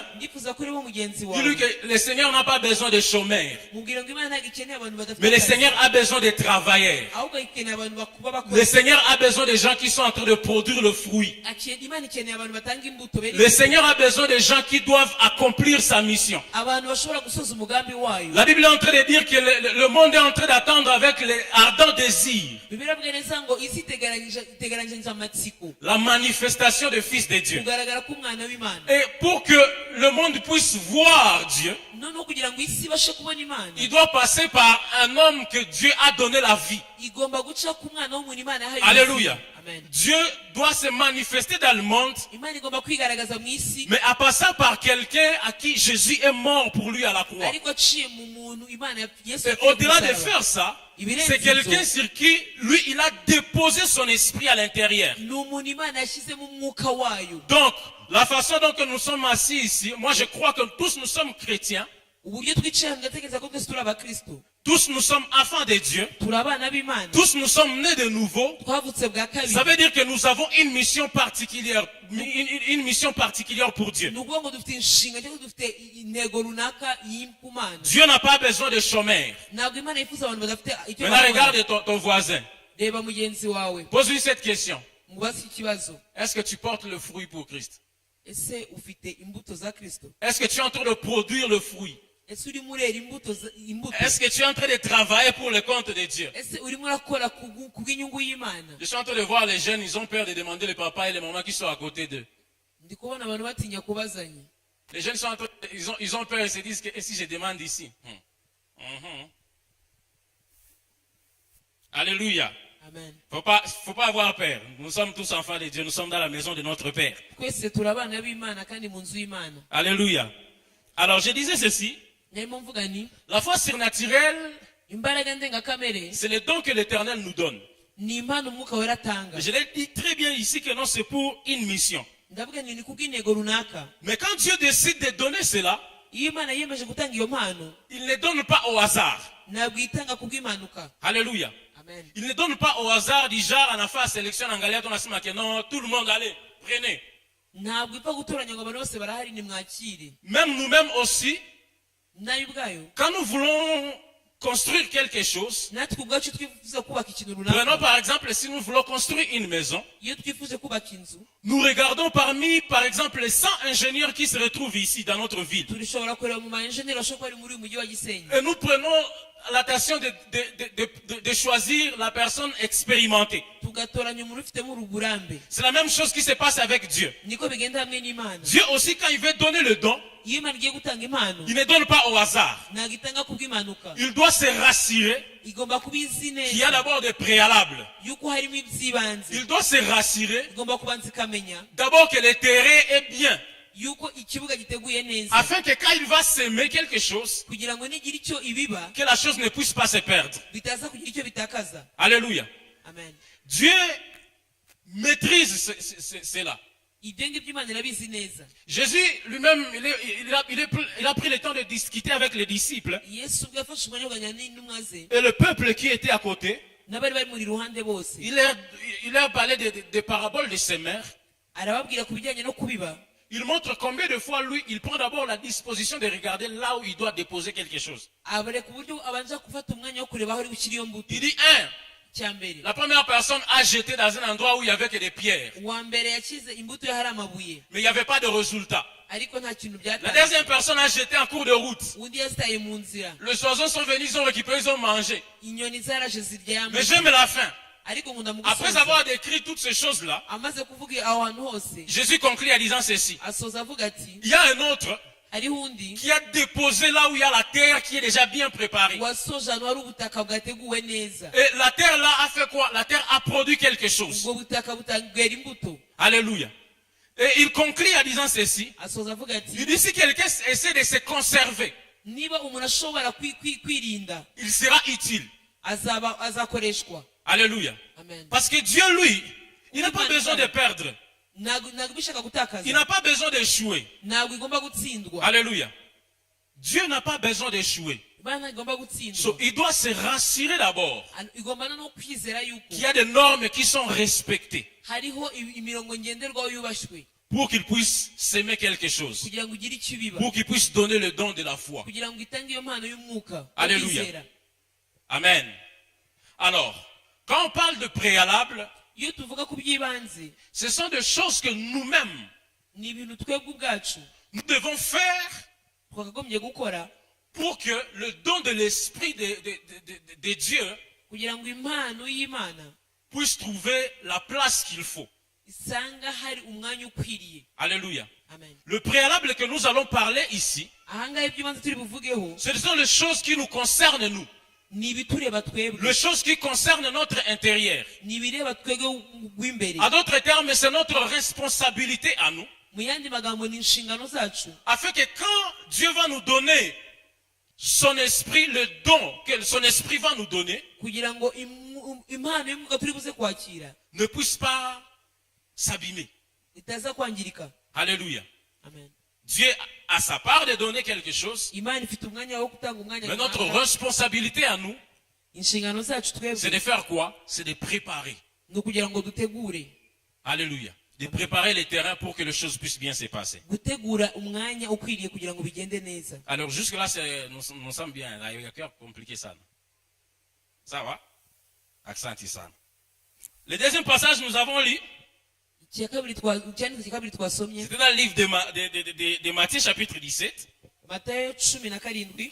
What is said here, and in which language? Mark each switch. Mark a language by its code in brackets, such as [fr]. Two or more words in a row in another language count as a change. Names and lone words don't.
[fr] Dis-lui que le Seigneur n'a pas besoin de chômeurs, mais le Seigneur a besoin de travailleurs. Le Seigneur a besoin de gens qui sont en train de produire le fruit. Le Seigneur a besoin de gens qui doivent accomplir sa mission. mission. [rw] abantu bashobora gusoza umugambi wayo. [fr] La Bible est en train de dire que le monde est en train d'attendre avec les ardents désirs [rw] Bibiliya ivuga neza ngo isi itegeranyije amatsiko [fr] la manifestation du Fils de Dieu. [rw] kugaragara k'umwana w'Imana. [fr] Et pour que le monde puisse voir Dieu, [rw] Noneho kugira ngo isi ibashe kubona Imana, [fr] il doit passer par un homme que Dieu a donné la vie. [rw] igomba guca ku mwana w'umuntu Imana yahaye Alléluia. ubuzima. Amen. [fr] Dieu doit se manifester dans le monde, [rw] Imana igomba kwigaragaza mu isi, [fr] mais en passant par quelqu'un à qui Jésus est mort pour lui à la croix. [rw] ariko aciye mu muntu Imana Yesu [fr] Et [rw] yapfuye [fr] au-delà [rw] ku [fr] de [rw] musaraba. [fr] faire ça, c'est quelqu'un sur qui, lui, il a déposé son esprit à l'intérieur. [rw] Ni umuntu Imana yashyizemo umwuka wayo. [fr] Donc, la façon dont nous sommes assis ici, moi je crois que tous nous sommes chrétiens, [rw] Uburyo twicaye ngatekereza ko twese turi abakristo, [fr] tous nous sommes enfants de Dieu, [rw] turi abana b'Imana, [fr] tous nous sommes nés de nouveau. [rw] twavutse bwa kabiri. [fr] Ça veut dire que nous avons une mission particulière, une mission particulière pour Dieu. [rw] Ni ukuvuga ngo dufite inshinga cyangwa dufite intego runaka y'Imana. [fr] Dieu n'a pas besoin de chômeurs. [rw] Ntabwo Imana yifuza abantu badafite icyo [fr] Maintenant, [rw] bakora. [fr] regarde ton voisin. [rw] Reba mugenzi wawe, [fr] Pose-lui cette question. [rw] mubaze ikibazo. [fr] Est-ce que tu portes le fruit pour Christ? [rw] Ese ufite imbuto za Kristo? [fr] Est-ce que tu es en train de produire le fruit? [rw] Ese urimo urera imbuto? [fr] Est-ce que tu es en train de travailler pour le compte de Dieu? [rw] Ese urimo urakora ku bw'inyungu y'Imana? [fr] Je suis en train de voir les jeunes, ils ont peur de demander les papas et les mamans qui sont à côté d'eux. [rw] Ndi kubona abantu batinya kubazanya. [fr] Les jeunes sont en train, ils ont peur, ils se disent que et si je demande ici? Alléluia. Amen. Faut pas avoir peur. Nous sommes tous enfants de Dieu, nous sommes dans la maison de notre Père. [rw] Twese turi abana b'Imana kandi mu nzu y'Imana. [fr] Alléluia. Alors je disais ceci, [rw] Narimo mvuga ni [fr] la foi surnaturelle, [rw] imbaraga ndengakamere [fr] c'est le don que l'Éternel nous donne. [rw] ni impano umwuka wera atanga. [fr] Je l'ai dit très bien ici que non, c'est pour une mission. [rw] Ndavuga ni kubw'intego runaka. [fr] Mais quand Dieu décide de donner cela, [rw] Iyo Imana yiyemeje gutanga iyo mpano, [fr] il ne donne pas au hasard. [rw] ntabwo itanga kubw'impanuka. Alléluia. Amen. [fr] Il ne donne pas au hasard du genre, on a fait la sélection en Galilée, on a dit que non, tout le monde allez, prenez. [rw] Ntabwo ipfa gutoranya ngo abantu bose barahari nimwakire. [fr] Même nous-mêmes aussi, [rw] Nayo ubwayo, [fr] quand nous voulons construire quelque chose, [rw] natwe ubwacu twifuza kubaka ikintu [fr] prenons [rw] runaka. [fr] par exemple, si nous voulons construire une maison, [rw] Iyo twifuje kubaka inzu, [fr] nous regardons parmi, par exemple, les 100 ingénieurs qui se retrouvent ici dans notre ville. [rw] turashobora kureba mu maenjeneri bashobora kuba bari muri uyu mujyi wa Gisenyi. [fr] Et nous prenons l'attention de choisir la personne expérimentée. [rw] Tugatoranya umuntu ufitemo uburambe. [fr] C'est la même chose qui se passe avec Dieu. [rw] Niko bigenda hamwe n'Imana. [fr] Dieu aussi, quand il veut donner le don, [rw] Iyo Imana igiye gutanga impano, [fr] il ne donne pas au hasard. [rw] ntabwo itanga kubw'impanuka. [fr] Il doit se rassurer [rw] Igomba kuba izi [fr] qu'il y a [rw] neza [fr] d'abord des préalables. [rw] yuko harimo iby'ibanze. [fr] Il doit se rassurer [rw] Igomba kubanza ikamenya [fr] d'abord que le terrain est bien. [rw] yuko ikibuga giteguye neza, [fr] Afin que quand il va s'aimer quelque chose, [rw] kugira ngo nigira icyo ibiba [fr] que la chose ne puisse pas se perdre. [rw] bitaza kugira icyo bitakaza. Alléluia. Amen. [fr] Dieu maîtrise cela. [rw] Ibyo ngibyo Imana irabizi neza. [fr] Jésus lui-même, il a pris le temps de discuter avec les disciples [rw] Yesu ubwo yafashe umwanya wo kuganira n'intumwa ze [fr] et le peuple qui était à côté. [rw] n'abari bari muri ruhande bose. [fr] Il leur parlait des paraboles de semeurs. [rw] Arababwira ku bijyanye no kubiba. [fr] Il montre combien de fois lui, il prend d'abord la disposition de regarder là où il doit déposer quelque chose. [rw] Abareka uburyo abanza gufata umwanya wo kureba aho ari gushyira iyo mbuto. [fr] Il dit, [rw] Cya mbere, [fr] la première personne a jeté dans un endroit où il n'y avait que des pierres. [rw] uwa mbere yakize imbuto ye hari amabuye [fr] Mais il n'y avait pas de résultat. [rw] ariko nta kintu [fr] La [rw] byatanze. [fr] deuxième personne a jeté en cours de route. [rw] Undi yazitaye mu nzira, [fr] Les oiseaux sont venus, ils ont récupéré, ils ont mangé. [rw] inyoni zaraje zirya ya [fr] Mais [rw] mbuto. [fr] j'aime la fin. [rw] Ariko nkunda mu [fr] Après [rw] gusoza, [fr] avoir décrit toutes ces choses-là, [rw] amaze kuvuga aho hantu hose, [fr] Jésus conclut en disant ceci. [rw] asoza avuga ati, [fr] Il y a un autre [rw] hariho undi [fr] qui a déposé là où il y a la terre qui est déjà bien préparée. [rw] wasoje ahantu hari ubutaka bwateguwe neza. [fr] Et la terre là a fait quoi? La terre a produit quelque chose. [rw] Ubwo butaka butangwera imbuto. Alléluia. [fr] Et il conclut en disant ceci. [rw] Asoza avuga [fr] Il [rw] ati, [fr] dit si quelqu'un essaie de se conserver, [rw] niba umuntu ashobora kwirinda, [fr] il sera utile. [rw] azakoreshwa. Alléluia. Amen. [fr] Parce que Dieu, lui, il n'a pas besoin de perdre. [rw] Ntabwo bishaka gutakaza, [fr] Il n'a pas besoin d'échouer. [rw] ntabwo igomba gutsindwa. Alléluia. [fr] Dieu n'a pas besoin d'échouer. [rw] Imana igomba So, gutsindwa. [fr] il doit se rassurer d'abord [rw] Igomba no kwizera yuko [fr] qu'il y a des normes qui sont respectées [rw] hariho imirongo ngenderwaho yubashywe [fr] pour qu'il puisse s'aimer quelque chose, [rw] kugira ngo ugire icyo ubiba, [fr] pour qu'il puisse donner le don de la foi. [rw] kugira ngo itange iyo mpano y'umwuka wo Alléluia. kwizera. Amen. [fr] Alors, quand on parle de préalable, [rw] Iyo tuvuga ku by'ibanze, [fr] ce sont des choses que nous-mêmes, [rw] ni ibintu twebwe ubwacu [fr] nous devons faire [rw] twakagombye gukora [fr] pour que le don de l'esprit de Dieu [rw] kugira ngo impano y'Imana [fr] puisse trouver la place qu'il faut. [rw] isanga hari umwanya ukwiriye. Alléluia. Amen. [fr] Le préalable que nous allons parler ici, [rw] ahangaha iby'ibanze turi buvugeho [fr] ce sont les choses qui nous concernent nous. [rw] ni ibitureba twebwe, [fr] Les choses qui concernent notre intérieur. [rw] ni ibireba twebwe rw'imbere. [fr] En d'autres termes, c'est notre responsabilité à nous. [rw] mu yandi magambo ni inshingano zacu, [fr] Afin que quand Dieu va nous donner son esprit, le don que son esprit va nous donner, [rw] kugira ngo impano y'umwuka turi buze kwakira [fr] ne puisse pas s'abîmer. [rw] itaza kwangirika. Alléluia. Amen. [fr] Dieu a sa part de donner quelque chose, [rw] Imana ifite umwanya wo gutanga umwanya [fr] mais notre [rw] runaka. [fr] responsabilité à nous, [rw] inshingano zacu [fr] c'est [rw] twebwe [fr] de faire quoi? C'est de préparer. [rw] ni ukugira ngo dutegure, Alléluia. [fr] De préparer les terrains pour que les choses puissent bien se passer. [rw] gutegura umwanya ukwiriye kugira ngo bigende neza. [fr] Alors jusque-là, nous sommes bien. Il y a qu'à compliquer ça. Ça va? Accent ça. Le deuxième passage, nous avons lu, [rw] icyandiko cya kabiri twasomye [fr] c'était dans le livre de Matthieu, chapitre 17, [rw] Matayo 17,